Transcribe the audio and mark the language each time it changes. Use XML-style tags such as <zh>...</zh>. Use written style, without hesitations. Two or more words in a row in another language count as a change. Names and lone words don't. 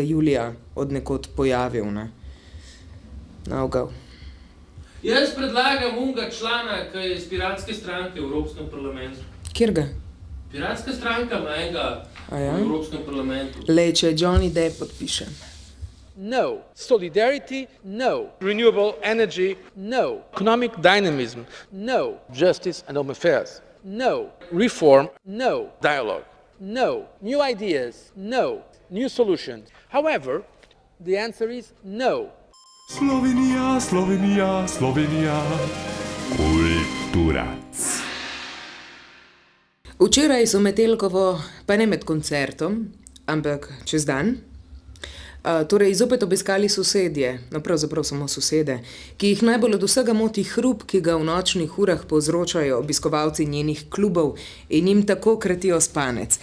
<sl>julija od nekod pojavil, ne. Navgal. Jaz predlagam unga člana, ki je iz Piratske stranke v Evropskem parlamentu. Kjerga? Piratska stranka ima enega v Evropskem parlamentu. Lej, če Johnny Depp podpiše.</sl> <en>No. Solidarity? No. Renewable energy? No. Economic dynamism? No. Justice and home affairs? No. Reform? No. Dialogue? No. New ideas? No. New solutions? However, the answer is no.</en> <sl>Slovenija, Slovenija, Slovenija. Kultura. Včeraj so Metelkovo, pa ne med koncertom, ampak čez dan, torej zopet obiskali sosedje, no pravzaprav samo sosede, ki jih najbolj od vsega moti hrup, ki ga v nočnih urah povzročajo obiskovalci njenih klubov in jim tako kratijo spanec.</sl>